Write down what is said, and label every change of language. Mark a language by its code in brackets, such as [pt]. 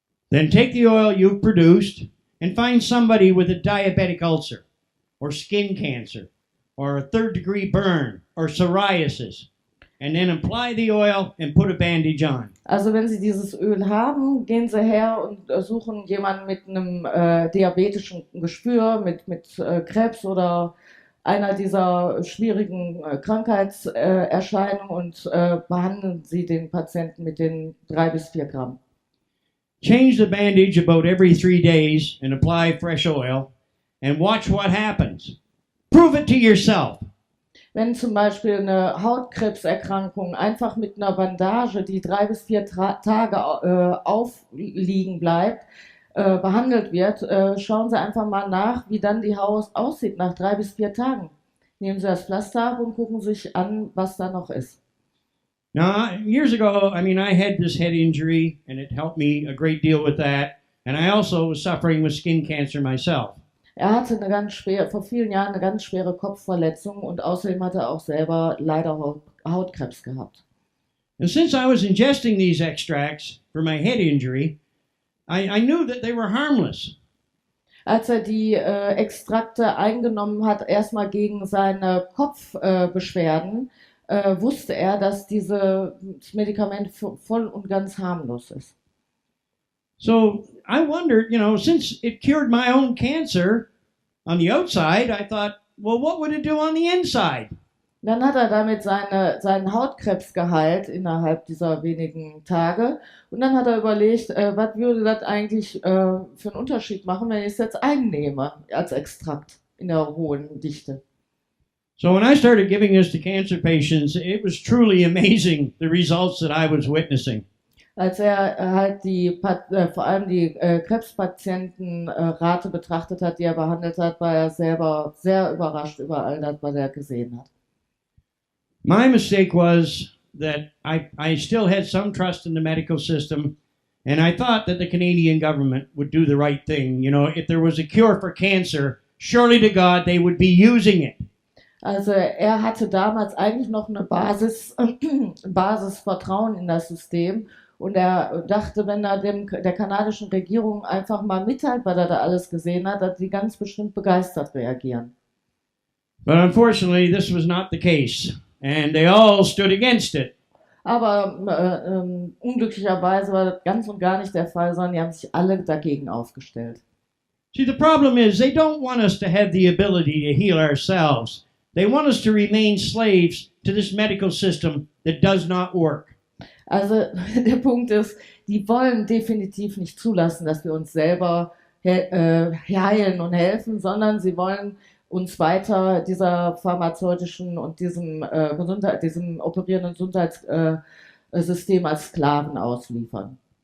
[en] Then take the oil you've produced and find somebody with a diabetic ulcer, or skin cancer, or a 3rd-degree burn, or psoriasis, and then apply the oil and put a bandage on. [de] Also wenn Sie dieses Öl haben, gehen Sie her und suchen jemanden mit einem diabetischen Geschwür, mit Krebs oder einer dieser schwierigen Krankheitserscheinungen und behandeln Sie den Patienten mit den 3 bis 4 Gramm. [en] Change the bandage about every 3 days and apply fresh oil and watch what happens. Prove it to yourself. [de] Wenn zum Beispiel eine Hautkrebserkrankung einfach mit einer Bandage, die 3 bis 4 Tage aufliegen bleibt, behandelt wird, schauen Sie einfach mal nach, wie dann die Haut aussieht nach 3 bis 4 Tagen. Nehmen Sie das Pflaster ab und gucken sich an, was da noch ist. [en] Now, years ago, I had this head injury, and it helped me a great deal with that. And I also was suffering with skin cancer myself. [de] Er hatte vor vielen Jahren eine ganz schwere Kopfverletzung und außerdem hat er auch selber leider Hautkrebs gehabt. [en] And since I was ingesting these extracts for my head injury, I knew that they were harmless. [de] Als er die Extrakte eingenommen hat, erstmal gegen seine Kopfbeschwerden, wusste er, dass dieses Medikament voll und ganz harmlos ist. [en] So I wondered, since it cured my own cancer on the outside, I thought, well, what would it do on the inside? [de] Dann hat er damit seinen Hautkrebs geheilt innerhalb dieser wenigen Tage. Und dann hat er überlegt, was würde das eigentlich für einen Unterschied machen, wenn ich es jetzt einnehme als Extrakt in der hohen Dichte. [en] So when I started giving this to cancer patients, it was truly amazing, the results that I was witnessing. [de] Als er halt vor allem die Krebspatientenrate betrachtet hat, die er behandelt hat, war er selber sehr überrascht über all das, was er gesehen hat. [en] My mistake was that I still had some trust in the medical system, and I thought that the Canadian government would do the right thing. If there was a cure for cancer, surely to God they would be using it. [de] Also er hatte damals eigentlich noch eine Basisvertrauen in das System und er dachte, wenn er der kanadischen Regierung einfach mal mitteilt, was er da alles gesehen hat, dass sie ganz bestimmt begeistert reagieren. [en] But unfortunately, this was not the case. And they all stood against it. [de] Aber unglücklicherweise war das ganz und gar nicht der Fall, sondern die haben sich alle dagegen aufgestellt. [en] See, the problem is they don't want us to have the ability to heal ourselves. They want us to remain slaves to this medical system that does not work. [de] Also der Punkt ist, die wollen definitiv nicht zulassen, dass wir uns selber heilen und helfen, sondern sie wollen uns weiter dieser pharmazeutischen und diesem operierenden Gesundheitssystem als Sklaven ausliefern.